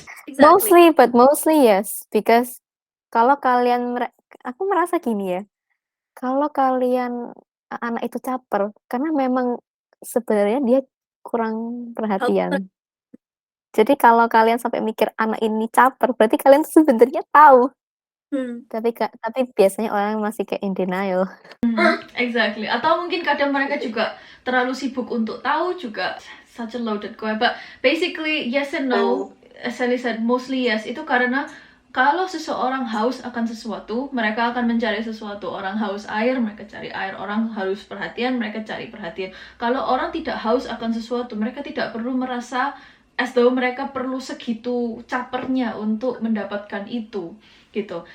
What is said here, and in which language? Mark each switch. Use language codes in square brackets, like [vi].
[en] exactly. Mostly yes, because [id] kalau kalian aku merasa gini ya, kalau kalian anak itu caper karena memang sebenarnya dia kurang perhatian. Jadi kalau kalian sampai mikir anak ini caper, berarti kalian sebenarnya tahu. Tapi biasanya orang masih kayak [en] in denial. Exactly. [id] Atau mungkin kadang mereka juga terlalu sibuk untuk tahu juga. [en] Such a loaded question. But basically yes and no. As Sally said, mostly yes. [id] Itu karena kalau seseorang haus akan sesuatu, mereka akan mencari sesuatu. Orang haus air, mereka cari air. Orang haus perhatian, mereka cari perhatian. Kalau orang tidak haus akan sesuatu, mereka tidak perlu merasa [en] as though [id] mereka perlu segitu capernya untuk mendapatkan itu gitu.